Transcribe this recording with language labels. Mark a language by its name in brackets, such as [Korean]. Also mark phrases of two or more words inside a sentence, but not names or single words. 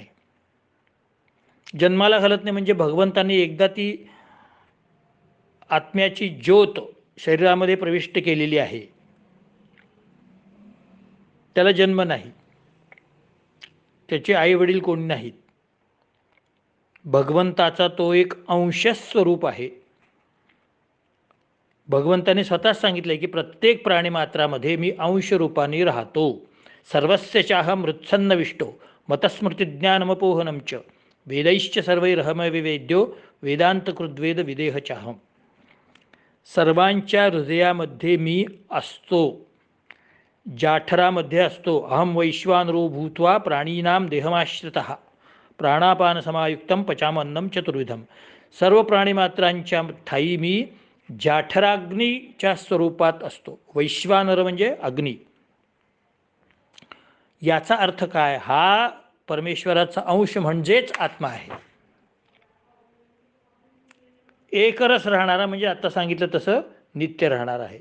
[Marathi] जन्माला घालत नाही म्हणजे भगवंतांनी एकदा ती आत्म्याची ज्योत शरीरामध्ये प्रविष्ट केलेली आहे, त्याला जन्म नाही, त्याचे आई वडील कोणी नाहीत. भगवंताचा तो एक अंशस्वरूप आहे. भगवंताने स्वतःच सांगितलं की प्रत्येक प्राणीमात्रामध्ये मी अंश रूपाने राहतो. [Sanskrit] सर्वस्य चाहम मृत्सन्नविष्टो मतस्मृतिज्ञानमपोहनं च वेदैश्च सर्वैरहमविवेद्यो वेदांतकृद्वेद विदेह चाहम. [Marathi] सर्वांच्या हृदयामध्ये मी असतो, जाठरामध्ये असतो. [Sanskrit] अहम वैश्वानरो भूत्वा प्राणीनाम देहमाश्रितः प्राणापानसमायुक्तं पचामन्नं चतुर्विधम. [Marathi] सर्व प्राणीमात्रांच्या ठायी मी जाठराग्नीच्या स्वरूपात असतो. वैश्वानर म्हणजे अग्नी. याचा अर्थ काय? हा परमेश्वराचा अंश म्हणजेच आत्मा आहे. एकरस राहणारा म्हणजे आता सांगितलं तसं नित्य राहणार आहे.